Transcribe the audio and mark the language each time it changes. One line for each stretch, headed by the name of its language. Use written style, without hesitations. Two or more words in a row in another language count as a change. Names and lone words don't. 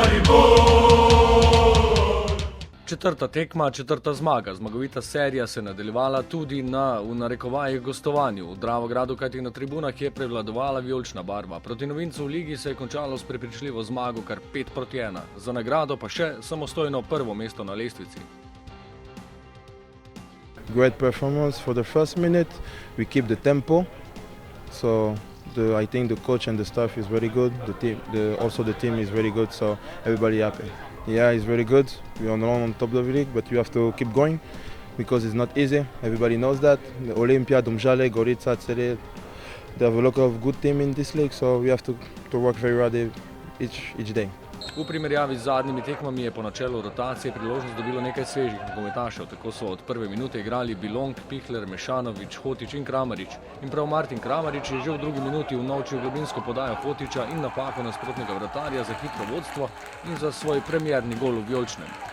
Slovenian: Četrta tekma, četrta zmaga. Zmagovita serija se je nadaljevala tudi v narekovajih gostovanju. V Dravogradu, kajti na tribunah je prevladovala vijolična barva. Proti novincu v ligi se je končalo s prepričljivo zmago kar 5-1. Za nagrado pa še samostojno prvo mesto na lestvici.
English: Great performance for the first minute. We keep the tempo. So I think the coach and the staff is very good. Also the team is very good. So everybody happy. Yeah, it's very good. We are on top of the league, but you have to keep going because it's not easy. Everybody knows that. The Olympia, Domžale, Gorica, Celje, they have a lot of good team in this league, so we have to work very hard each day.
Slovenian: V primerjavi z zadnjimi tekmami je po načelu rotacije priložnost dobilo nekaj svežih nogometašev. Tako so od prve minute igrali Bilong, Pihler, Mešanović, Hotić in Kramarić. In prav Martin Kramarić je že v drugi minuti unovčil globinsko podajo Hotića in napako nasprotnega vratarja za hitro vodstvo in za svoj premierni gol v vijoličnem.